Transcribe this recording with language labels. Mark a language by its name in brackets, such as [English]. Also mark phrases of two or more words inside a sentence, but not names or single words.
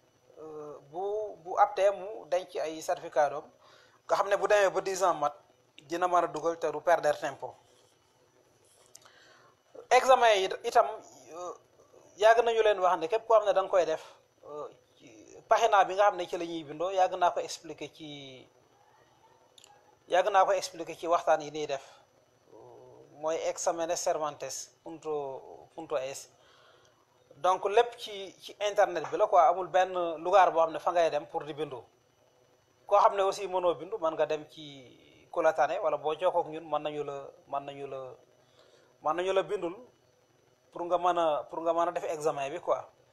[Wolof] bu aptee mu denc ay certificat doom nga xam ne bu demee ba 10 ans mat dina mën a dugal te du perdre tempo examen yi itam yàgg nañu leen wax ne képp koo xam ne da nga koy def pagina bi nga xam ne ci la ñuy bindoo yàgg naa ko expliquer ci waxtaan yi nii def mooy [Spanish] exámenes cervantes punto es [Wolof] donc lépp ci internet bi la quoi amul benn lugar boo xam ne fa ngay dem pour di bindu koo xam ne aussi mënoo bindu mën nga dem ci ku la tane wala boo jokkook ñun mën nañu la bindul pour nga mën a def examen bi quoi